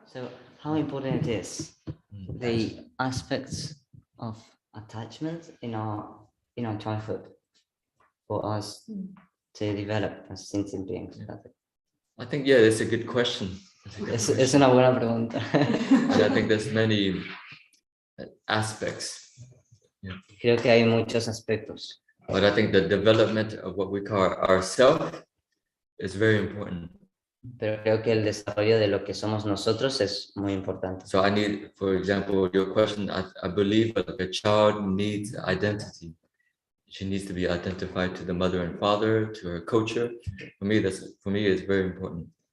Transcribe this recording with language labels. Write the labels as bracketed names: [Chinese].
[English] So how important it is the aspects of attachment in our childhood for us to develop as sentient beings? I think, yeah, that's a good question. [Spanish] Es una buena pregunta. [English] And I think there's many aspects. [Spanish] Creo que hay muchos aspectos. [English] But I think the development of what we call ourself is very important. [Spanish] Pero creo que el desarrollo de lo que somos nosotros es muy importante. [English] So I need, for example, your question, I believe that a child needs identity. She needs to be identified to the mother and father, to her culture. For me, it's very important.